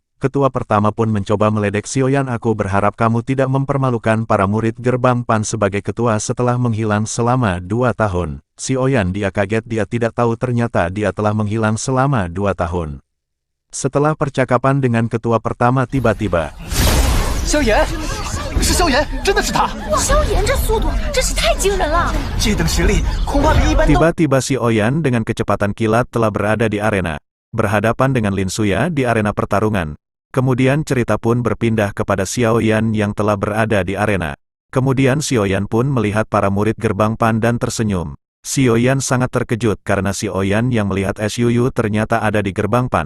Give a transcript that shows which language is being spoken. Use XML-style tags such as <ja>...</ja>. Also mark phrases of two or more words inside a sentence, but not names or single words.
<id>Ketua pertama pun mencoba meledek Xiao Yan, aku berharap kamu tidak mempermalukan para murid gerbang Pan sebagai ketua setelah menghilang selama 2 tahun. Xiao Yan dia kaget, dia tidak tahu ternyata dia telah menghilang selama 2 tahun. Setelah percakapan dengan ketua pertama tiba-tiba.</id> <zh>Xiao Yan! 是萧炎，真的是他！萧炎这速度真是太惊人了！这等实力恐怕比一般都……</zh> <id>Tiba-tiba Xiao Yan dengan kecepatan kilat telah berada di arena, berhadapan dengan Lin Suya di arena pertarungan. Kemudian cerita pun berpindah kepada Xiao Yan yang telah berada di arena. Kemudian Xiao Yan pun melihat para murid gerbang Pan dan tersenyum. Xiao Yan sangat terkejut karena Xiao Yan yang melihat Xiao Yu ternyata ada di gerbang Pan.</id>